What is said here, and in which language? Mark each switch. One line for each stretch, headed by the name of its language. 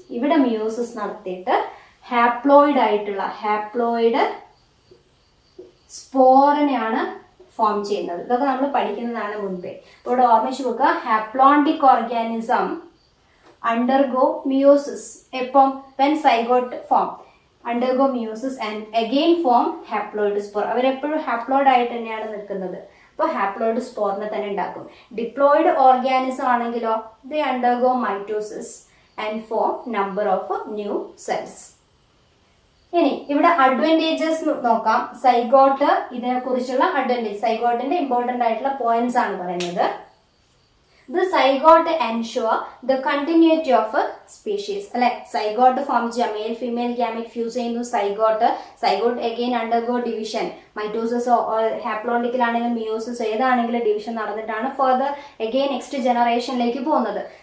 Malayalam: ഇവിടെ മിയോസിസ് നടത്തിയിട്ട് ഹാപ്ലോയിഡ് ആയിട്ടുള്ള ഹാപ്ലോയിഡ് സ്പോറിനെയാണ് ഫോം ചെയ്യുന്നത്. ഇതൊക്കെ നമ്മൾ പഠിക്കുന്നതാണ് മുൻപേ. ഇവിടെ ഓർമ്മിച്ചു വെക്കുക, ഹാപ്ലോണ്ടിക് ഓർഗാനിസം
English: undergo meiosis.
Malayalam: എപ്പം
English: when zygote form undergo meiosis and again form haploid spore.
Malayalam: അവരെപ്പോഴും ഹാപ്ലോയിഡ് ആയിട്ട് തന്നെയാണ് നിൽക്കുന്നത്. അപ്പോൾ ഹാപ്ലോയിഡ് സ്പോറിനെ തന്നെ ഉണ്ടാക്കും. ഡിപ്ലോയിഡ് ഓർഗാനിസം ആണെങ്കിലോ
English: they undergo mitosis and form number of new cells.
Malayalam: ഇനി ഇവിടെ അഡ്വാൻറ്റേജസ് നോക്കാം. സൈഗോട്ട്, ഇതിനെ കുറിച്ചുള്ള അഡ്വാൻറ്റേജ്, സൈഗോട്ടിന്റെ ഇമ്പോർട്ടന്റ് ആയിട്ടുള്ള പോയിന്റ്സ് ആണ് പറയുന്നത്.
English: The zygote ensure the continuity of a species.
Malayalam: അല്ലെ, സൈഗോട്ട് ഫോം ചെയ്യാം, മെയിൽ ഫീമെയിൽ ഗാമിറ്റ് ഫ്യൂസ് ചെയ്യുന്നു,
English: zygote again undergo division,
Malayalam: mitosis ഹാപ്ലോണ്ടിക്കിലാണെങ്കിലും meiosis ഏതാണെങ്കിലും ഡിവിഷൻ നടന്നിട്ടാണ് ഫർദർ അഗെയിൻ നെക്സ്റ്റ് ജനറേഷനിലേക്ക് പോകുന്നത്.